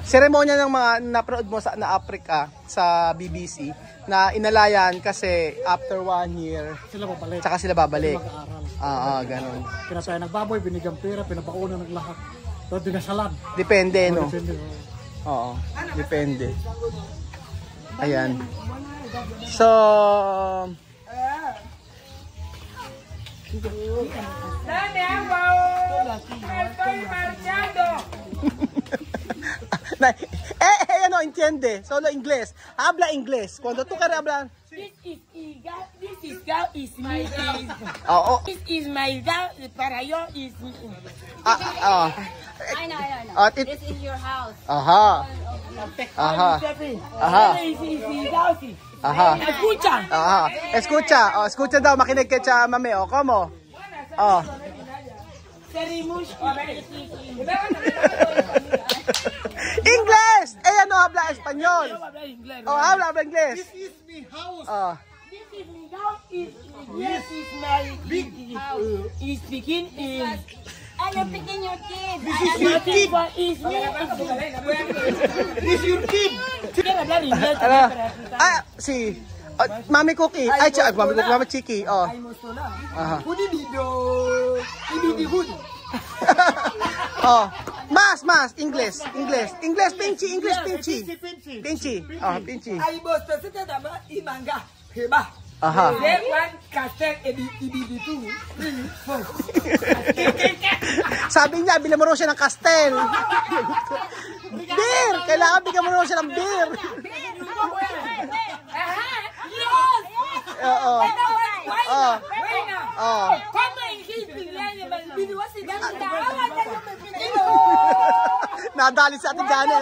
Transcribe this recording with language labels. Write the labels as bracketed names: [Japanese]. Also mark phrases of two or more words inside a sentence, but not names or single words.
[Filipino] Seremonya ng mga napanood mo na Africa sa BBC na inalayan kasi [English] after 1 year [Filipino] Sila babalik. tsaka sila babalik. Mag-aaral. Ganun. Kinatayan ng baboy, binigyan pera, pinapakunan ng lahat. Tapos dinasalan. Depende, no? Depende. Oo. Depende. Ayan. So, [Spanish] Dame agua. Estoy marchando. no entiende. Solo inglés. Habla inglés. Cuando tú quieres hablar. [English] This is girl is my girl. This is my girl. [Spanish] Para yo [English] is me. I know. This is your house. [Filipino] Aha. Escucha daw, makinig kay Chamami, [Spanish] ¿cómo? [English] English! [Spanish] No habla español. Habla inglés. [English] This is my house. This is my house. Yes, is my big house. Is speaking is. You're picking your kid. This is your kid. Is me. This is your kid. Mami Cookie. [Spanish] Mami Chiki. Más, English, Pinchi. Ay, vos te sientes dama y manga. Heba. [Filipino] Sabi niya, bilang mo raw siya ng castel. [English] Beer! [Filipino] Kailangan bigyan mo raw siya ng beer. Nadali si Ate Janet.